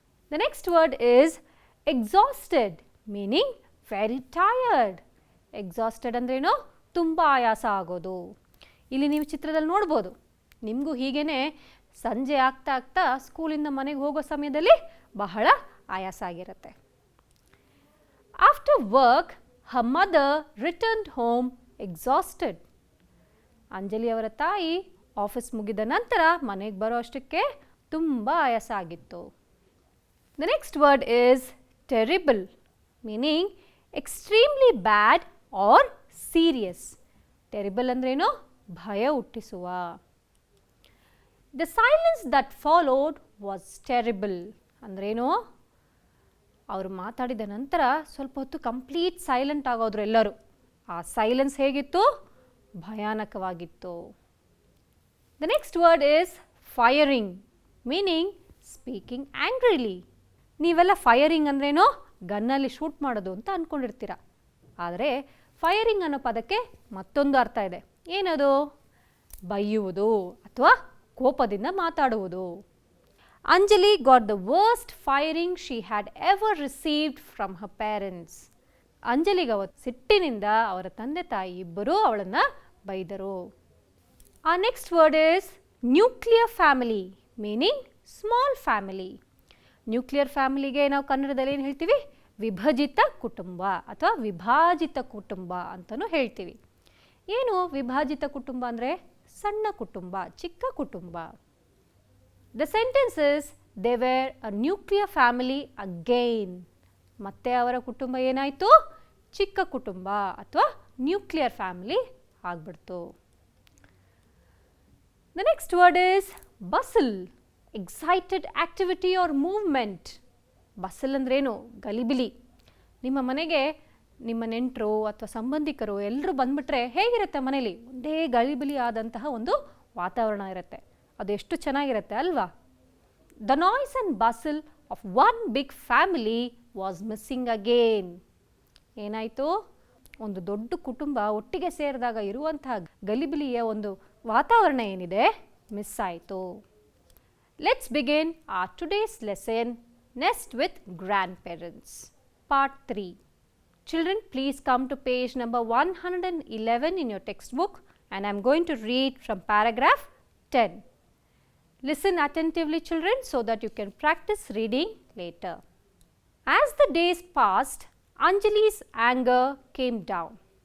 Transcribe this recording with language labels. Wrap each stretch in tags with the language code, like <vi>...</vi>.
<en>The next word is exhausted, meaning very tired.</en> <kn>Exhausted ಅಂದ್ರೇನು? ತುಂಬ ಆಯಾಸ ಆಗೋದು. ಇಲ್ಲಿ ನೀವು ಚಿತ್ರದಲ್ಲಿ ನೋಡ್ಬೋದು, ನಿಮಗೂ ಹೀಗೇ ಸಂಜೆ ಆಗ್ತಾ ಆಗ್ತಾ ಸ್ಕೂಲಿಂದ ಮನೆಗೆ ಹೋಗೋ ಸಮಯದಲ್ಲಿ ಬಹಳ ಆಯಾಸ ಆಗಿರುತ್ತೆ.</kn> <en>After work her mother returned home exhausted.</en> <kn>Anjali ಅವರ ತಾಯಿ ಆಫೀಸ್ ಮುಗಿದ ನಂತರ ಮನೆಗೆ ಬರೋ ಅಷ್ಟಕ್ಕೆ ತುಂಬ ಆಯಾಸ ಆಗಿತ್ತು.</kn> <en>The next word is terrible, meaning extremely bad or serious.</en> <kn>Terrible ಅಂದ್ರೇನು? ಭಯ ಹುಟ್ಟಿಸುವ.</kn> <en>The silence that followed was terrible.</en> <kn>ಅಂದ್ರೇನು? ಅವರು ಮಾತಾಡಿದ ನಂತರ ಸ್ವಲ್ಪ ಹೊತ್ತು ಕಂಪ್ಲೀಟ್ ಸೈಲೆಂಟ್ ಆಗೋದ್ರು ಎಲ್ಲರೂ. ಆ ಸೈಲೆನ್ಸ್ ಹೇಗಿತ್ತು? ಭಯಾನಕವಾಗಿತ್ತು.</kn> <en>The next word is firing, meaning speaking angrily.</en> <kn>ನೀವೆಲ್ಲ ಫೈರಿಂಗ್ ಅಂದ್ರೇನೋ ಗನ್ನಲ್ಲಿ ಶೂಟ್ ಮಾಡೋದು ಅಂತ ಅಂದ್ಕೊಂಡಿರ್ತೀರ. ಆದರೆ ಫೈರಿಂಗ್ ಅನ್ನೋ ಪದಕ್ಕೆ ಮತ್ತೊಂದು ಅರ್ಥ ಇದೆ. ಏನದು? ಬೈಯುವುದು ಅಥವಾ ಕೋಪದಿಂದ ಮಾತಾಡುವುದು.</kn> <en>Anjali got the worst firing she had ever received from her parents.</en> <kn>ಅಂಜಲಿಗೆ ಅವತ್ತು ಸಿಟ್ಟಿನಿಂದ ಅವರ ತಂದೆ ತಾಯಿ ಇಬ್ಬರೂ ಅವಳನ್ನು ಬೈದರು.</kn> <en>ಆ next word is nuclear family, meaning small family.</en> <kn>Nuclear ಫ್ಯಾಮಿಲಿಗೆ ನಾವು ಕನ್ನಡದಲ್ಲಿ ಏನು ಹೇಳ್ತೀವಿ? ವಿಭಜಿತ ಕುಟುಂಬ ಅಥವಾ ವಿಭಾಜಿತ ಕುಟುಂಬ ಅಂತಲೂ ಹೇಳ್ತೀವಿ. ಏನು ವಿಭಾಜಿತ ಕುಟುಂಬ ಅಂದರೆ? ಸಣ್ಣ ಕುಟುಂಬ, ಚಿಕ್ಕ ಕುಟುಂಬ.</kn> <en>The sentence is they were a nuclear family again.</en> <kn>ಮತ್ತೆ ಅವರ ಕುಟುಂಬ ಏನಾಯಿತು? ಚಿಕ್ಕ ಕುಟುಂಬ ಅಥವಾ ನ್ಯೂಕ್ಲಿಯರ್ ಫ್ಯಾಮಿಲಿ ಆಗಿಬಿಡ್ತು.</kn> <en>The next word is bustle, excited activity or movement.</en> <kn>ಬಸ್ಸಲ್ ಅಂದ್ರೇನು? ಗಲಿಬಿಲಿ. ನಿಮ್ಮ ಮನೆಗೆ ನಿಮ್ಮ ನೆಂಟರು ಅಥವಾ ಸಂಬಂಧಿಕರು ಎಲ್ಲರೂ ಬಂದ್ಬಿಟ್ರೆ ಹೇಗಿರುತ್ತೆ ಮನೇಲಿ? ಒಂದೇ ಗಲಿಬಿಲಿ ಆದಂತಹ ಒಂದು ವಾತಾವರಣ ಇರುತ್ತೆ. ಅದು ಎಷ್ಟು ಚೆನ್ನಾಗಿರುತ್ತೆ ಅಲ್ವಾ?</kn> <en>The noise and bustle of one big family was missing again.</en> <kn>ಏನಾಯಿತು? ಒಂದು ದೊಡ್ಡ ಕುಟುಂಬ ಒಟ್ಟಿಗೆ ಸೇರಿದಾಗ ಇರುವಂತಹ ಗಲಿಬಿಲಿಯ ಒಂದು ವಾತಾವರಣ ಏನಿದೆ ಮಿಸ್ ಆಯಿತು.</kn> <en>Let's begin our today's lesson next with grandparents part 3. Children, please come to page number 111 in your textbook and I am going to read from paragraph 10. Listen attentively, children, so that you can practice reading later. As the days passed, Anjali's anger came down.</en>